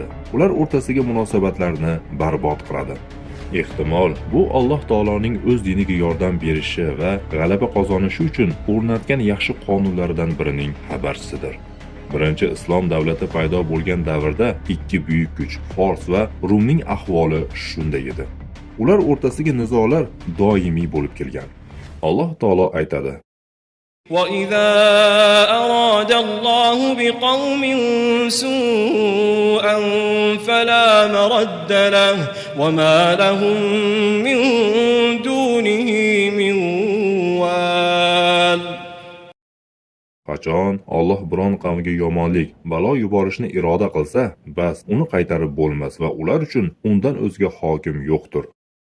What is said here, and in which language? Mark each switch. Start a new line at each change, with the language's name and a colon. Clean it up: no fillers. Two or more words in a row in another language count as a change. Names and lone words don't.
Uzbek: Ular o'rtasidagi munosabatlarni barbod qiladi. Ehtimol bu Alloh taoloning o'z diniga yordam berishi va g'alaba qozonishi uchun o'rnatgan yaxshi qonunlaridan birining xabarchisidir. Birinchi islom davlati paydo bo'lgan davrda ikki buyuk kuch, Fors va Rumning ahvoli shunday edi. Ular o'rtasidagi nizolar doimiy bo'lib kelgan. Alloh taolo aytadi:
Arabic: وَإِذَا أَرَادَ اللَّهُ بِقَوْمٍ سُوءًا فَلَا مَرَدَّ لَهُ وَمَا لَهُم مِّن دُونِهِ مِن وَالٍ.
Uzbek: Qachon Alloh biron qavmga yomonlik, balo yuborishni iroda qilsa, bas uni qaytarib bo'lmas va ular uchun undan o'zga hokim yo'qdir.